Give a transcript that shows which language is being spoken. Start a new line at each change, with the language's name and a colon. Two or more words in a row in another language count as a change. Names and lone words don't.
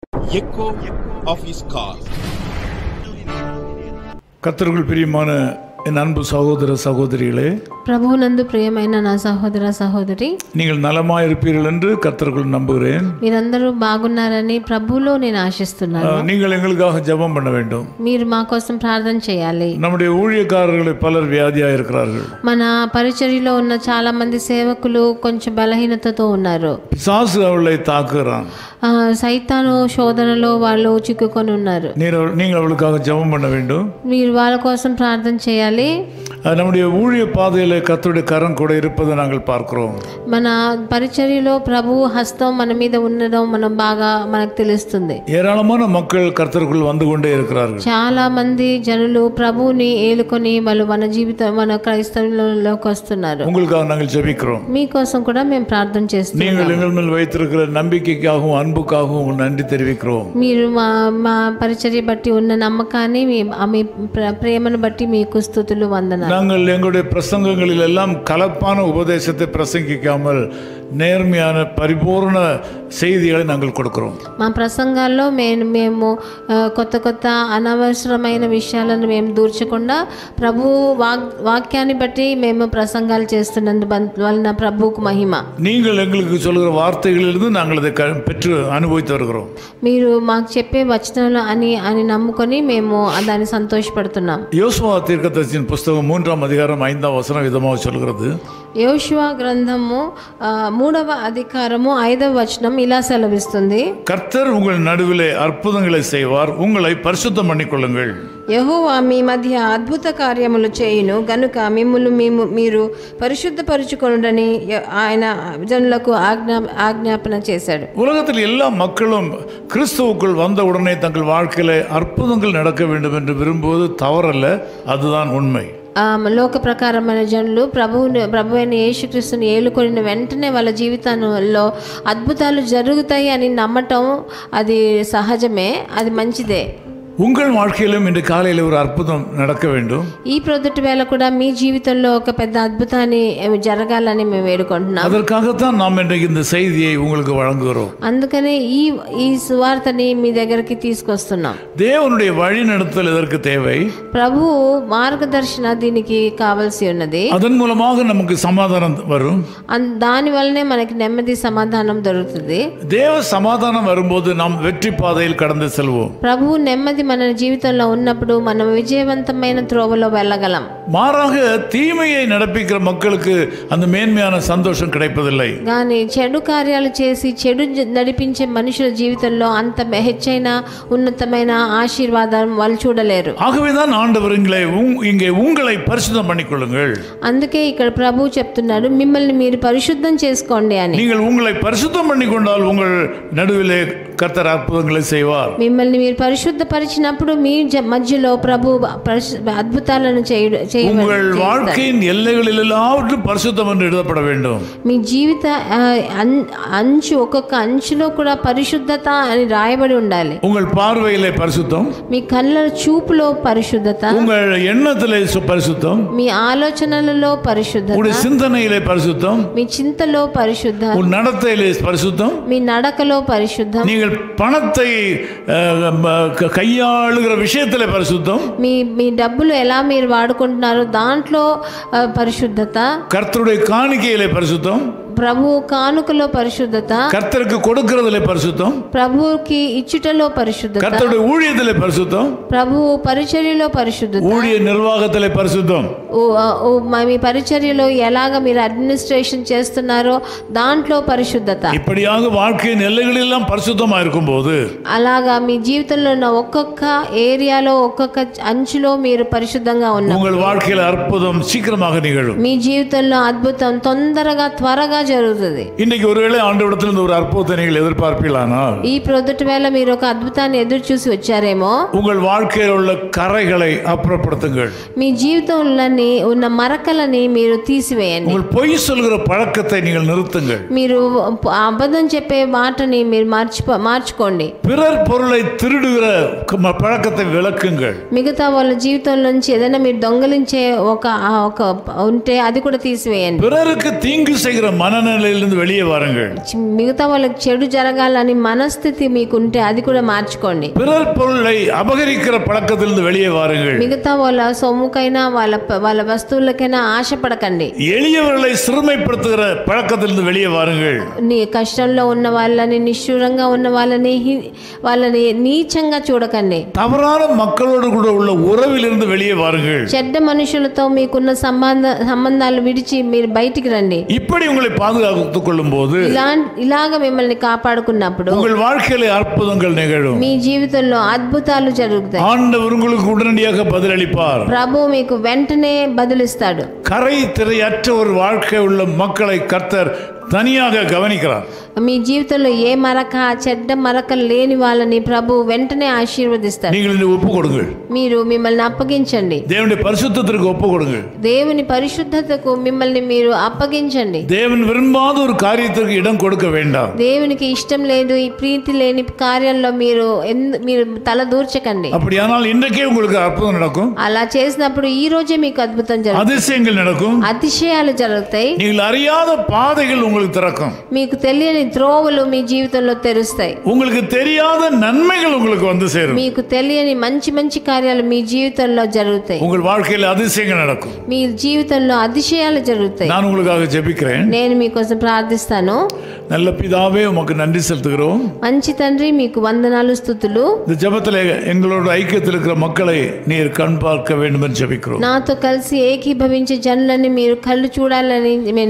English: echo of his call.
Tamil: கர்த்தருக்குள் பிரியமான என் அன்பு சகோதர சகோதரிகளே,
Telugu: ప్రభువునందు ప్రియమైన నా సహోదర సహోదరి,
Tamil: நீங்கள் நலமாய் இருப்பீர்கள் என்று கர்த்தருக்குள் நம்புகிறேன்.
Telugu: మీరందరూ బాగున్నారని ప్రభువులో నేను ఆశిస్తున్నాను.
Tamil: நீங்கள் எங்களுக்காக ஜெபம் பண்ண வேண்டும்.
Telugu: మీరు మా కోసం ప్రార్థన చేయాలి.
Tamil: நம்முடைய ஊழியக்காரர்கள் பலர் வியாதியாக இருக்கிறார்கள்.
Telugu: మన పరిచర్యలో ఉన్న చాలా మంది సేవకులు కొంచెం బలహీనతతో ఉన్నారు.
Tamil: பிசாசு அவளை தாக்குகிறான்.
Telugu: సైతాను శోధనలో వాళ్ళు చిక్కుకొని ఉన్నారు.
Tamil: நீங்கள் அவளுக்காக ஜெபம் பண்ண வேண்டும்.
Telugu: మీరు వాళ్ళ కోసం ప్రార్థన చేయాలి.
Tamil: நம்முடைய ஊழிய பாதையில் கர்த்தருடைய கரம் கூட இருப்பதை நாங்கள் பார்க்கிறோம்.
Telugu: మన పరిచర్యలో ప్రభువు హస్తం మన మీద ఉండడం మనకు తెలుస్తుంది.
Tamil: ஏராளமான மக்கள் கர்த்தருக்குள் வந்து கொண்டே இருக்கிறார்கள்.
Telugu: చాలా మంది జనులు ప్రభువుని ఏలుకొని వాళ్ళు మన క్రైస్తవులలోకి వస్తున్నారు.
Tamil: உங்களுக்காக நாங்கள் ஜெபிக்கிறோம்.
Telugu: మీకోసం కూడా మేము ప్రార్థన చేస్తున్నాం.
Tamil: நீங்கள் எங்கள் மேல் வைத்திருக்கிற நம்பிக்கைக்காகவும் அன்புக்காகவும் நன்றி தெரிவிக்கிறோம்.
Telugu: మీరు మా పరిచర్య బట్టి ఉన్న నమ్మకాన్ని మీ ప్రేమను బట్టి మీకు స్తుతులు వందనాలు.
Tamil: நாங்கள் எங்களுடைய பிரசங்கங்களில் எல்லாம் கலப்பான உபதேசத்தை பிரசங்கிக்காமல் நேர்மையான பரிபூர்ண செய்திகளை நாங்கள் கொடுக்கிறோம்.
Telugu: మా ప్రసంగాల్లో మేము కొత్త అనవసరమైన విషయాలను మేము దూర్చకుండా ప్రభు వాక్యాన్ని బట్టి మేము ప్రసంగాలు చేస్తున్నందు వలన ప్రభువుకు మహిమ.
Tamil: நீங்கள் எங்களுக்கு சொல்கிற வார்த்தைகளிலிருந்து நாங்கள் அதை பெற்று அனுபவித்து வருகிறோம்.
Telugu: మీరు మాకు చెప్పే వచనాలు అని నమ్ముకొని మేము దాన్ని సంతోషపడుతున్నాం.
Tamil: யோசுவா தீர்க்கதரிசியின் புஸ்தகம் 3ஆம் அதிகாரம் 5ஆம் வசனம் விதமாக சொல்கிறது.
Telugu: యోషువా గ్రంథము 3వ అధికారము 5వ వచనం ఇలా సెలవిస్తుంది.
Tamil: கர்த்தர் உங்கள் நடுவிலே அற்புதங்களை செய்வார், உங்களை பரிசுத்தம் பண்ணிக்கொள்ளுங்கள்.
Telugu: యెహోవా మీ మధ్య అద్భుత కార్యములు చేయును గనుక మీరు పరిశుద్ధపరచుకొనుడని ఆయన జనులకు ఆజ్ఞాపన చేశాడు.
Tamil: உலகத்தில் எல்லா மக்களும் கிறிஸ்துவுக்குள் வந்த உடனே தங்கள் வாழ்க்கையில அற்புதங்கள் நடக்க வேண்டும் என்று விரும்புவது தவறல்ல, அதுதான் உண்மை.
Telugu: లోక ప్రకారమైన జనులు ప్రభు అయిన యేసుక్రీస్తుని ఏలుకొనిన వెంటనే వాళ్ళ జీవితంలో అద్భుతాలు జరుగుతాయి అని నమ్మటం అది సహజమే, అది మంచిదే.
Tamil: உங்கள் வாழ்க்கையிலும் இன்று காலையில் ஒரு அற்புதம் நடக்க வேண்டும்.
Telugu: ఈ ప్రొద్దుటి వేళ కూడా మీ జీవితంలో ఒక పెద్ద అద్భుతాన్ని జరగాలని మేము వేడుకుంటున్నాం.
Tamil: அதற்காகத்தான் நாம் இன்றைக்கு இந்த செய்தியை உங்களுக்கு வழங்குகிறோம்.
Telugu: అందుకనే ఈ సువార్తని మీ దగ్గరికి తీసుకొస్తున్నాం.
Tamil: தேவனுடைய வழி நடத்தல் இதற்கு தேவை.
Telugu: ప్రభు మార్గదర్శన దీనికి కావాల్సి ఉన్నది.
Tamil: அதன் மூலமாக நமக்கு சமாதானம் வரும்.
Telugu: దాని వల్లనే మనకి నెమ్మది సమాధానం దొరుకుతుంది.
Tamil: தேவ சமாதானம் வரும்போது நாம் வெற்றி பாதையில் கடந்து செல்வோம்.
Telugu: ప్రభు నెమ్మది మన జీవితంలో ఉన్నప్పుడు మనం విజయవంతమైన త్రోవలో వెళ్ళగలం.
Tamil: மாறாக தீமையை நடப்பிக்கிற மக்களுக்கு அந்த மேன்மையான சந்தோஷம் கிடைப்பதில்லை.
Telugu: కానీ చెడు కార్యాలు చేసి చెడు నడిపించే మనుషుల జీవితంలో అంత హెచ్చైన ఉన్నతమైన ఆశీర్వాదం వాళ్ళు చూడలేరు.
Tamil: ஆகவேதான் ஆண்டவர் இங்கே உங்களை பரிசுத்தம் பண்ணிக்கொள்ளுங்கள்.
Telugu: అందుకే ఇక్కడ ప్రభు చెప్తున్నాడు, మిమ్మల్ని మీరు పరిశుద్ధం చేసుకోండి అని.
Tamil: நீங்கள் உங்களை பரிசுத்தம் பண்ணிக்கொண்டால் உங்கள் நடுவிலே கர்த்தர் அற்புதங்களை செய்வார்.
Telugu: మిమ్మల్ని మీరు పరిశుద్ధపరిచినప్పుడు మీ మధ్యలో ప్రభు అద్భుతాలను
Tamil: உங்கள் வாழ்க்கையின் எல்லைகளில் எல்லாவற்றும் பரிசுத்தம் என்று எழுதப்பட வேண்டும்.
Telugu: మీ జీవిత ఒక్కొక్క అంచులో కూడా పరిశుద్ధత అని రాయబడి ఉండాలి.
Tamil: உங்கள் பார்வையிலே பரிசுத்தம்,
Telugu: మీ కళ్ళ చూపులో పరిశుద్ధత,
Tamil: உங்கள் எண்ணத்திலே பரிசுத்தம்,
Telugu: మీ ఆలోచనలలో పరిశుద్ధత,
Tamil: உங்கள் சிந்தனையிலே பரிசுத்தம்,
Telugu: మీ చింతలో పరిశుద్ధం,
Tamil: உங்கள் நடத்தையிலே பரிசுத்தம்,
Telugu: మీ నడకలో పరిశుద్ధం,
Tamil: நீங்கள் பணத்தை கையாளுகிற விஷயத்திலே பரிசுத்தம்,
Telugu: మీ డబ్బులు ఎలా మీరు వాడుకుంటున్నారో దాంట్లో పరిశుద్ధత,
Tamil: கர்த்தருடைய காணிக்கையிலே பரிசுத்தம்,
Telugu: ప్రభు కానుకలో పరిశుద్ధత,
Tamil: கர்த்தருக்கு கொடுக்கிறதிலே பரிசுத்தம்,
Telugu: ప్రభువుకి ఇచ్చుటలో పరిశుద్ధత,
Tamil: கர்த்தருடைய ஊழியத்திலே பரிசுத்தம்,
Telugu: ప్రభు పరిచర్యలో పరిశుద్ధత,
Tamil: ஊழிய நிர்வாகத்திலே பரிசுத்தம்.
Telugu: మీ పరిచర్యలో ఎలాగ మీరు అడ్మినిస్ట్రేషన్ చేస్తున్నారో దాంట్లో పరిశుద్ధత.
Tamil: இப்படியாக வாழ்க்கையின் எல்லைகளெல்லாம் பரிசுத்தமா இருக்கும்போது,
Telugu: అలాగా మీ జీవితంలో ఉన్న ఒక్కొక్క ఏరియాలో ఒక్కొక్క అంచులో మీరు పరిశుద్ధంగా ఉన్నారు.
Tamil: உங்கள் வாழ்க்கையில் அற்புதம் சீக்கிரமாக நிகழும்.
Telugu: మీ జీవితంలో అద్భుతం త్వరగా జరుగుతుంది.
Tamil: இன்னைக்கு ஒருவேளை ஆண்டவரிடத்தில் ஒரு அற்புதத்தை நீங்கள் எதிர்பார்ப்பீர்களானால்,
Telugu: ఈ ప్రొద్దుటి వేళ మీరు ఒక అద్భుతాన్ని ఎదురు చూసి వచ్చారేమో,
Tamil: உங்கள் வாழ்க்கையில் உள்ள கரைகளை அப்புறப்படுத்துங்கள்.
Telugu: మీ జీవితంలోని ఉన్న మరకలని మీరు తీసివేయండి.
Tamil: உங்கள் பொய் சொல்கிற பழக்கத்தை நீங்கள் நிறுத்துங்கள்.
Telugu: మీరు అబద్ధం చెప్పే మాటని మీరు మార్చుకోండి.
Tamil: பிறர் பொருளை திருடுகிற பழக்கத்தை விலக்குங்கள்.
Telugu: మిగతా వాళ్ళ జీవితంలో నుంచి ఏదైనా మీరు దొంగలించే ఒక ఉంటే అది కూడా తీసివేయండి.
Tamil: பிறருக்கு தீங்கு செய்கிற மன மனநிலையிலிருந்து வெளியே வாருங்கள்.
Telugu: మిగతా వాళ్ళకి చెడు జరగాలని మనస్థితి మీకుంటే అది కూడా మార్చుకోండి.
Tamil: பிறர் பொருளை அபகரிக்கிற பழக்கத்திலிருந்து வெளியே வாருங்கள்.
Telugu: మిగతా వాళ్ళ సొమ్ముకైనా వాళ్ళ వస్తువులకైనా ఆశపడకండి.
Tamil: எளியவர்களை சிறுமைப்படுத்துகிற பழக்கத்திலிருந்து வெளியே வாருங்கள்.
Telugu: నీ కష్టంలో ఉన్న వాళ్ళని, నిష్ఠూరంగా ఉన్న వాళ్ళని నీచంగా చూడకండి.
Tamil: தவறான மக்களோடு கூட உள்ள உறவிலிருந்து வெளியே வாருங்கள்.
Telugu: చెడ్డ మనుషులతో మీకున్న సంబంధాలు విడిచి మీరు బయటికి రండి.
Tamil: இப்படி உங்களை பாதுகாத்துக் கொள்ளும் போது
Telugu: ఇలాగ మిమ్మల్ని కాపాడుకున్నప్పుడు
Tamil: உங்கள் வாழ்க்கையில அற்புதங்கள் நிகழும்.
Telugu: మీ జీవితంలో అద్భుతాలు జరుగుతాయి.
Tamil: ஆண்டவர் உங்களுக்கு உடனடியாக பதிலளிப்பார்.
Telugu: ప్రభు మీకు వెంటనే బదులిస్తాడు.
Tamil: கரை திரையற்ற ஒரு வாழ்க்கை உள்ள மக்களை கர்த்தர் தனியாக கவனிக்கிறார்.
Telugu: మీ జీవితంలో ఏ మరక, చెడ్డ మరక లేని వాళ్ళని ప్రభు వెంటనే ఆశీర్వదిస్తాడు.
Tamil: நீங்கள் ஒப்பு கொடுங்கள்.
Telugu: మీరు మిమ్మల్ని అప్పగించండి.
Tamil: தேவனுடைய பரிசுத்தத்திற்கு ஒப்பு கொடுங்கள்.
Telugu: దేవుని పరిశుద్ధతకు మిమ్మల్ని మీరు అప్పగించండి.
Tamil: தேவன் விரும்பாத ஒரு காரியத்திற்கு இடம் கொடுக்க வேண்டாம்.
Telugu: దేవునికి ఇష్టం లేదు, ఈ ప్రీతి లేని కార్యంలో మీరు తల దూర్చకండి.
Tamil: அப்படியானால் இன்றைக்கே உங்களுக்கு அற்புதம் நடக்கும்.
Telugu: అలా చేసినప్పుడు ఈ రోజే మీకు అద్భుతం జరుగుతుంది.
Tamil: அதிசயங்கள் நடக்கும்.
Telugu: అతిశయాలు జరుగుతాయి.
Tamil: நீங்கள் அறியாத பாதைகள் உங்களுக்கு திறக்கும்.
Telugu: మీకు తెలియని త్రోవలు మీ జీవితంలో తెరుస్తాయి.
Tamil: உங்களுக்கு தெரியாத நன்மைகள் உங்களுக்கு வந்து சேரும்.
Telugu: మీకు తెలియని మంచి మంచి కార్యాలు మీ జీవితంలో జరుగుతాయి.
Tamil: உங்கள் வாழ்க்கையில் அதிசயங்கள் நடக்கும்.
Telugu: మీ జీవితంలో அதிசయాలు జరుగుతాయి.
Tamil: நான் உங்களுக்காக ஜெபிக்கிறேன்.
Telugu: నేను మీకోసం ప్రార్థిస్తాను.
Tamil: நல்ல பிதாவே உமக்கு நன்றி செலுத்துகிறோம்.
Telugu: మంచి తండ్రి మీకు వందనాలు, స్తుతులు.
Tamil: இந்த ஜெபத்தில் எங்களோட ஐக்கியத்தில் இருக்கிற மக்களை நீர் கண் பார்க்க வேண்டும் என்று ஜெபிக்கிறோம்.
Telugu: నాతో కలిసి ఏకీభవించే జనులని మీరు కళ్ళు చూడాలని నేను